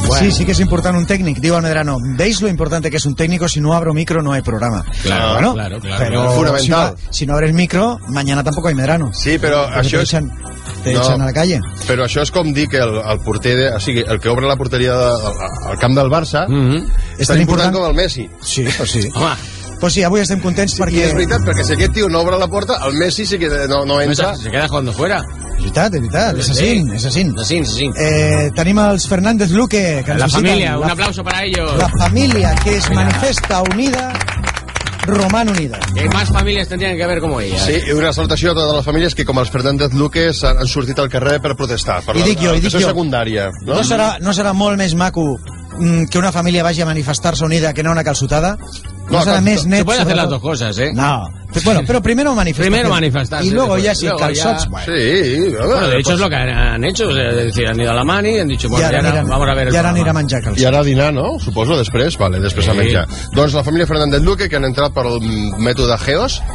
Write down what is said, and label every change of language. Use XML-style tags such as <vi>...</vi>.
<es>sí que es importante un técnico. Digo a Medrano, ¿veis lo importante que es un técnico? Si no abro micro, no hay programa. Claro, bueno, claro. Pero fundamental. Si no abres micro, mañana tampoco hay Medrano. Sí, pero</es> <ca>això...</ca> <es>Te echan a la calle.</es> <ca>Però això és com dir que el porter de, o sigui, el que obre la porteria al camp del Barça, és tan important com el Messi. Sí, o sí. Home. Pues sí, avui estem contents perquè... I és veritat, perquè si aquest tio no obre la porta, el Messi sí que no entra.</ca> <es>Se queda jugando fuera.</es> <ca>De veritat, és així. Tenim els Fernández Luque, que la família,</ca> <es>un aplauso para ellos.</es> <ca>La família que es manifesta unida, Román unida.</ca> <es>Que más familias tendrían que ver como ella.</es> <ca>Sí, i una salutació a totes les famílies que, com els Fernández Luque, han sortit al carrer per protestar. I dic jo. Secundària. No serà molt més maco que una família vagi a manifestar-se unida que no una calçotada? No, no, més net,</ca> <es>se pueden hacer las dos cosas, ¿eh? No. Bueno, pero primero manifestar. Primero manifestarse. Y luego después, ya sin calzots. Ya... Bueno. Sí, bueno, de hecho es lo que han hecho. Es decir, han ido a la mani y han dicho, bueno, vamos a ver. Y ahora han ido a</es> <ca>menjar calzots.</ca> <es>Y ahora a</es> <ca>dinar, ¿no? Suposo, després. Vale, després a menjar. Doncs la família Fernández Luque, que han entrat per el mètode Geos.</ca>